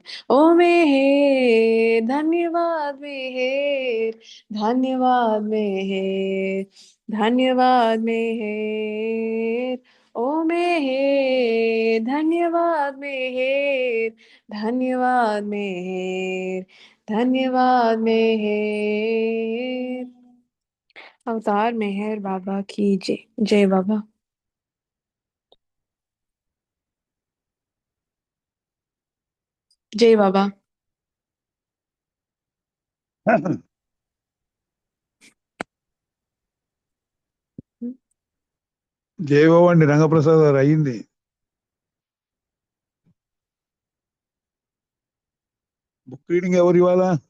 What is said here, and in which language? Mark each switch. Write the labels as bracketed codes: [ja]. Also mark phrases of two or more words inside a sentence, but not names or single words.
[hi] ओ मेहेर धन्यवाद मेहेर, धन्यवाद मेहेर, धन्यवाद मेहेर। ओ मेहेर धन्यवाद मेहेर, धन्यवाद मेहेर, धन्यवाद मेहेर। अवतार मेहर बाबा की जय। जय बाबा। जय बाबा। [te] జయబాబు రంగప్రసాద్ గారు అయ్యింది. [en] book reading [te] ఎవరు ఇవాళ?